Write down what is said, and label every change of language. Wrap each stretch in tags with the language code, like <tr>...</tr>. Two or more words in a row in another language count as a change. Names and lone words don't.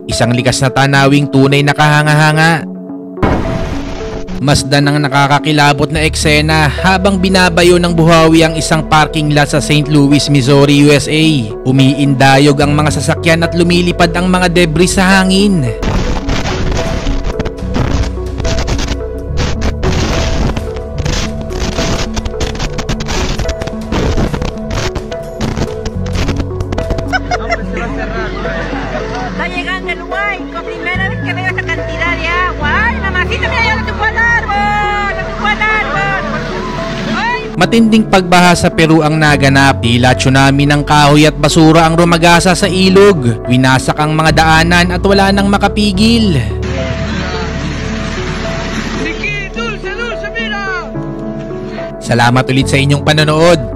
<tl>Isang likas na tanawing tunay na kahanga-hanga. Masdan ang nakakakilabot na eksena habang binabayo ng buhawi ang isang parking lot sa St. Louis, Missouri, USA. Umiindayog ang mga sasakyan at lumilipad ang mga debris sa hangin.</tl> <es>Está llegando el guay, por primera vez que veo esta cantidad de agua. ¡Ay, mamacita, mira, ya lo tumbó al árbol! ¡Lo tumbó al árbol! ¡Ay!</es> <tl>Matinding pagbaha sa Peru ang naganap. Tila tsunami ng kahoy at basura ang rumagasa sa ilog. Winasak ang mga daanan at wala nang makapigil. Salamat ulit sa inyong panonood.</tl>